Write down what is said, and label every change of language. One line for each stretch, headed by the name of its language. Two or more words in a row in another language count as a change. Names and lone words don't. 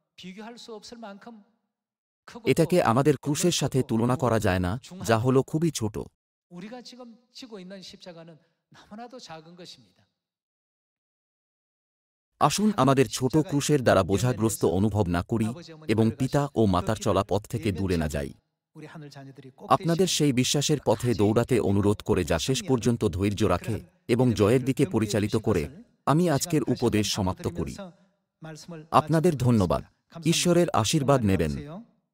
Bangla: এটাকে আমাদের ক্রুশের সাথে তুলনা করা যায় না, যা হলো খুবই ছোট। আসুন আমাদের ছোট ক্রুশের দ্বারা বোঝাগ্রস্ত অনুভব না করি এবং পিতা ও মাতার চলা পথ থেকে দূরে না যাই।
Korean: 우리 하늘 자녀들이 꼭
Bangla: আপনাদের
Korean: 되시는
Bangla: সেই বিশ্বাসের পথে দৌড়াতে অনুরোধ করে যা শেষ পর্যন্ত ধৈর্য রাখে এবং জয়ের দিকে পরিচালিত করে আমি আজকের উপদেশ সমাপ্ত করি। আপনাদের ধন্যবাদ। ঈশ্বরের আশীর্বাদ নেবেন।